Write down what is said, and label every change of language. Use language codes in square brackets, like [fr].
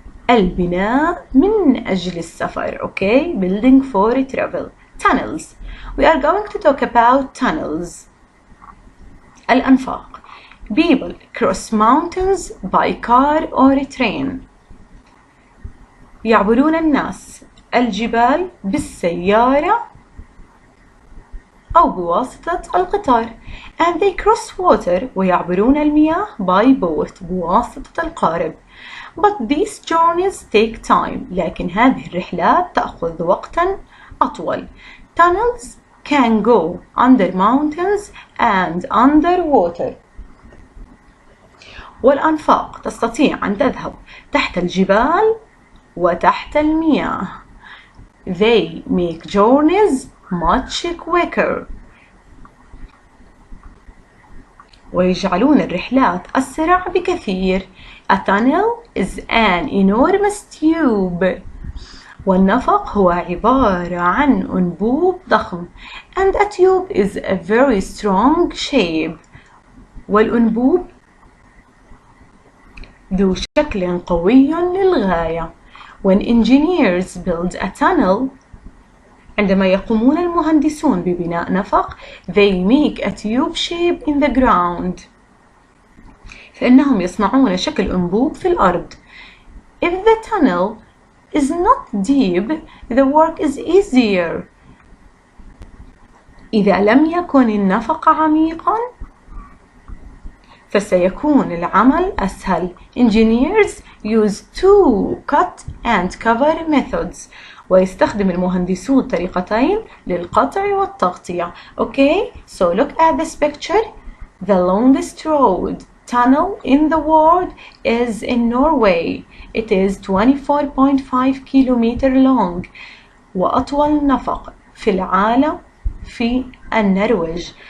[ar] البناء من أجل السفر. Okay? [en] Building for travel. Tunnels. We are going to talk about tunnels. [ar] الأنفاق. [en] People cross mountains by car or train. [ar] يعبرون الناس الجبال بالسيارة أو بواسطة القطار. [en] And they cross water. [ar] ويعبرون المياه [en] by boat [ar] بواسطة القارب. [en] But these journeys take time. [ar] لكن هذه الرحلات تأخذ وقتا أطول. [en] Tunnels can go under mountains and under water. [ar] والأنفاق تستطيع أن تذهب تحت الجبال وتحت المياه. [en] They make journeys much quicker. [ar] ويجعلون الرحلات أسرع بكثير. [en] A tunnel is an enormous tube. [ar] والنفق هو عبارة عن أنبوب ضخم. [en] And a tube is a very strong shape. [ar] والأنبوب ذو شكل قوي للغاية. [en] When engineers build a tunnel, [ar] عندما يقومون المهندسون ببناء نفق, [en] they make a tube shape in the ground. [ar] فإنهم يصنعون شكل أنبوب في الأرض. [en] If the tunnel is not deep, the work is easier. [ar] إذا لم يكن النفق عميقا, فسيكون العمل أسهل. [en] Engineers use two cut and cover methods. [ar] ويستخدم المهندسون طريقتين للقطع والتغطية. [en] Okay, so look at this picture. The longest road tunnel in the world is in Norway. It is 24.5 kilometer long. [ar] وأطول نفق في العالم في النرويج.